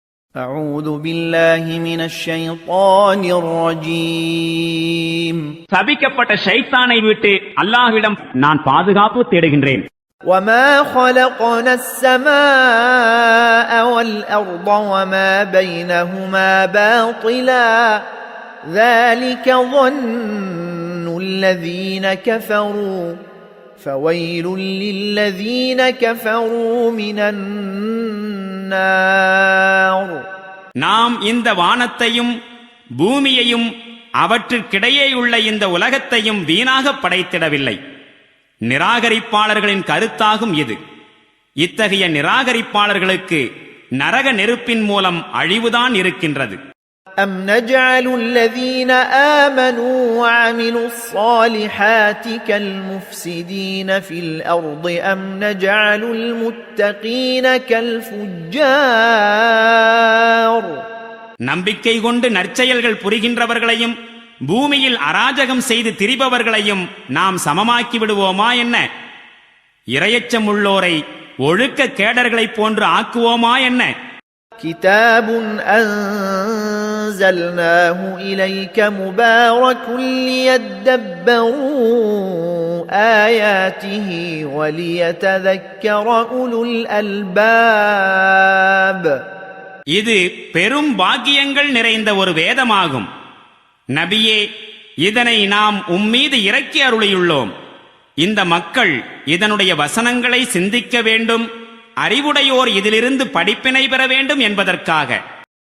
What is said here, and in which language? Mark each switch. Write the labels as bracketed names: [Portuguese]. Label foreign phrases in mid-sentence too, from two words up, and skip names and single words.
[Arabic] أعوذ بالله من الشيطان الرجيم [Tamil] சபிக்கப்பட்ட ஷைத்தானை விட்டு அல்லாஹ்விடம் நான் பாதுகாப்பு தேடுகின்றேன். [Arabic] وما خلقنا السماء والأرض وما بينهما باطلا ذلك ظن الذين كفروا فويل للذين كفروا من النار. [Tamil] நாம் இந்த வானத்தையும் பூமியையும் அவற்றுக்கிடையேயுள்ள இந்த உலகத்தையும் வீணாக படைத்திடவில்லை. நிராகரிப்பாளர்களின் கருத்தாகும் இது. இத்தகைய நிராகரிப்பாளர்களுக்கு நரக நெருப்பின் மூலம் அழிவுதான் இருக்கின்றது. [Arabic] أم نجعل الذين آمنوا وعملوا الصالحات كالمفسدين في الأرض أم نجعل المتقين كالفجار. [Tamil] நம்பிக்கை கொண்டு நற்செயல்கள் புரிகின்றவர்களையும் பூமியில் அராஜகம் செய்து திரிபவர்களையும் நாம் சமமாக்கி விடுவோமா என்ன? இரையச்சம் உள்ளோரை ஒழுக்க கேடர்களைப் போன்று ஆக்குவோமா என்ன? [Arabic] كتاب أنزلناه إليك مبارك ليدبروا آياته وليتذكر أولو الألباب. [Tamil] இது பெரும் பாக்கியங்கள் நிறைந்த ஒரு வேதமாகும். நபியே, இதனை நாம் உம்மீது இறக்கி அருளியுள்ளோம். இந்த மக்கள் இதனுடைய வசனங்களை சிந்திக்க வேண்டும், அறிவுடையோர் இதிலிருந்து படிப்பினை பெற வேண்டும் என்பதற்காக.